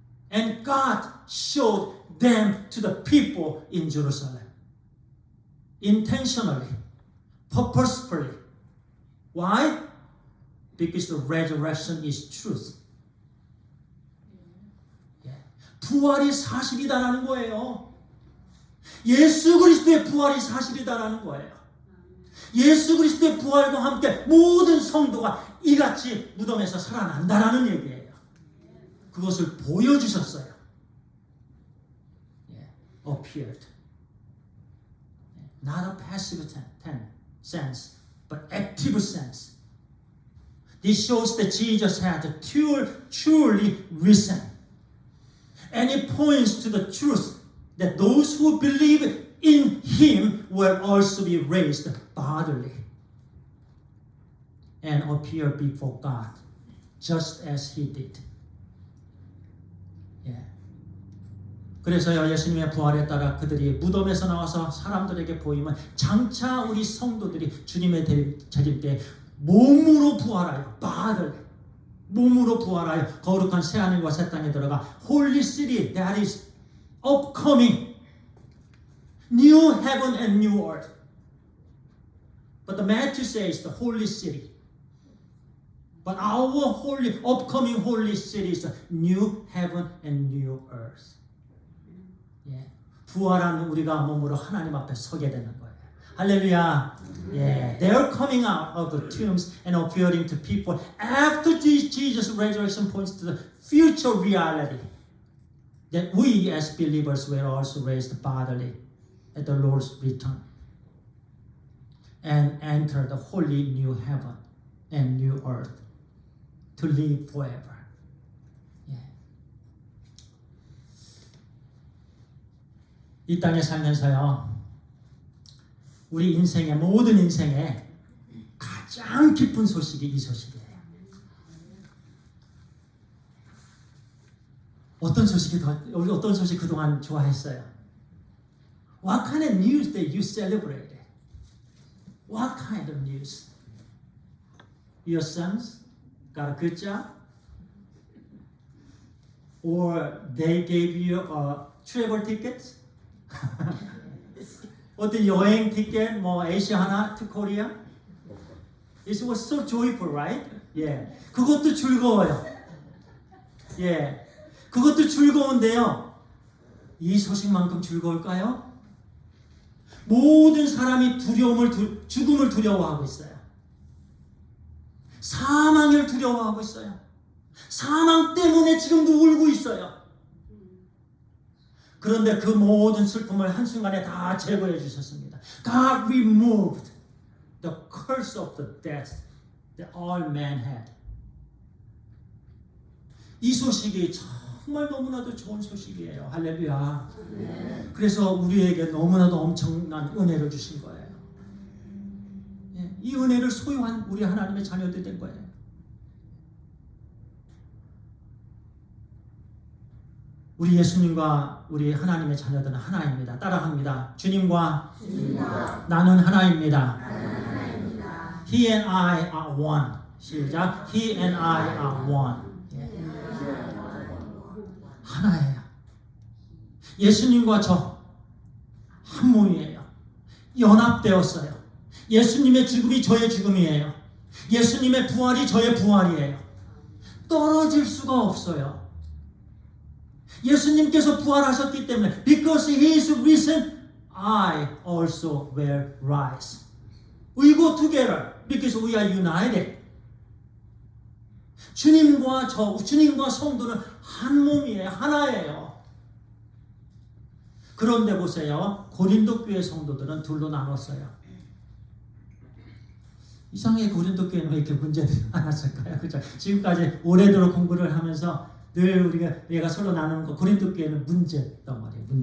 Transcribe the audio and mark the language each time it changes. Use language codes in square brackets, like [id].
[en] And God showed them to the people in Jerusalem. Intentionally, purposefully. Why? Because the resurrection is truth. [ko] 부활이 사실이다라는 거예요. 예수 그리스도의 부활이 사실이다라는 거예요. 예수 그리스도의 부활과 함께 모든 성도가 이같이 무덤에서 살아난다라는 얘기예요. 그것을 보여주셨어요. [en] Appeared. Not a passive sense, but active sense. This shows that Jesus had truly risen. And it points to the truth that those who believe in Him will also be raised bodily and appear before God, just as He did. [ko] 그래서요, 예수님의 부활에 따라 그들이 무덤에서 나와서 사람들에게 보이면 장차 우리 성도들이 주님의 재림 때 몸으로 부활하여, [en] bodily, [ko] 몸으로 부활하여 거룩한 새하늘과 새 땅에 들어가 [en] Holy City that is upcoming, new heaven and new earth. But the Matthew says the Holy City. But our upcoming Holy City is the new heaven and new earth. [ko] 부활한 우리가 몸으로 하나님 앞에 서게 되는 거예요. 할렐루야. [en] They're coming out of the tombs and appearing to people after Jesus' resurrection points to the future reality that we as believers were also raised bodily at the Lord's return and enter the holy new heaven and new earth to live forever. [ko] 이 땅에 살면서요, 우리 인생의 모든 인생에 가장 기쁜 소식이 이 소식이에요. 어떤 소식 그동안 좋아했어요? [en] What kind of news that you celebrated? What kind of news? Your sons got a good job? Or they gave you a travel ticket? [ko] 어떤 여행 티켓, 아시아나 [en] to Korea? It was so joyful, right? [ko] 그것도 즐거워요. 그것도 즐거운데요. 이 소식만큼 즐거울까요? 모든 사람이 죽음을 두려워하고 있어요. 사망을 두려워하고 있어요. 사망 때문에 지금도 울고 있어요. 그런데 그 모든 슬픔을 한순간에 다 제거해 주셨습니다. [en] God removed the curse of the death that all men had. [ko] 이 소식이 정말 너무나도 좋은 소식이에요. 할렐루야. 그래서 우리에게 너무나도 엄청난 은혜를 주신 거예요. 이 은혜를 소유한 우리 하나님의 자녀들이 된 거예요. 우리 예수님과 우리 하나님의 자녀들은 하나입니다. 따라합니다. 주님과 나는 하나입니다. [en] He and I are one. [ko] 시작. [en] He and I are one. [ko] 하나예요. 예수님과 저 한 몸이에요. 연합되었어요. 예수님의 죽음이 저의 죽음이에요. 예수님의 부활이 저의 부활이에요. 떨어질 수가 없어요. 예수님께서 부활하셨기 때문에 [en] because He is risen, I also will rise. We go together because we are united. [ko] 주님과 주님과 성도는 한 몸이에요. 하나예요. 그런데 보세요. 고린도 교회 성도들은 둘로 나눴어요. 이상하게 고린도 교회는 왜 이렇게 문제들이 많았을까요? 그렇죠? 지금까지 오래도록 공부를 하면서 늘 우리가 서로 나누는 거 고린도 교회는 문제 덩어리.